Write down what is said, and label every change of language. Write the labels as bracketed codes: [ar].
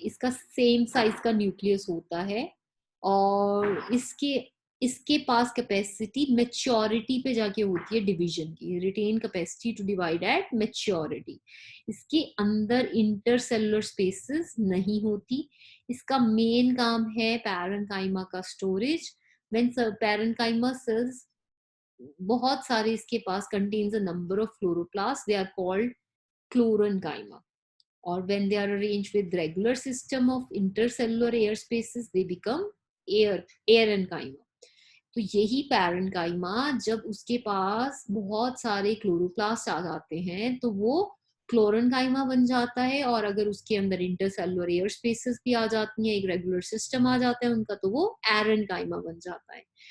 [hi] इसका same size का nucleus होता है, और इसके इसके पास कैपेसिटी मेच्योरिटी पे जाके होती है डिवीजन की, [en] Retain capacity to divide at maturity. [hi] इसके अंदर इंटरसेलुलर स्पेसेस नहीं होती। इसका मेन काम है पैरेन्काइमा का स्टोरेज। [en] when parenchyma cells, [hi] बहुत सारे इसके पास [en] contains a number of chloroplasts, they are called chlorenchyma, or when they are arranged with regular system of intercellular air spaces they become aerenchyma। [hi] तो यही पैरेन्काइमा जब उसके पास बहुत सारे क्लोरोप्लास्ट आ जाते हैं तो वो क्लोरेन्काइमा बन जाता है, और अगर उसके अंदर इंटरसेलुलर एयर स्पेसेस भी आ जाती हैं, एक रेगुलर सिस्टम आ जाता है उनका, तो वो एरेन्काइमा बन जाता है।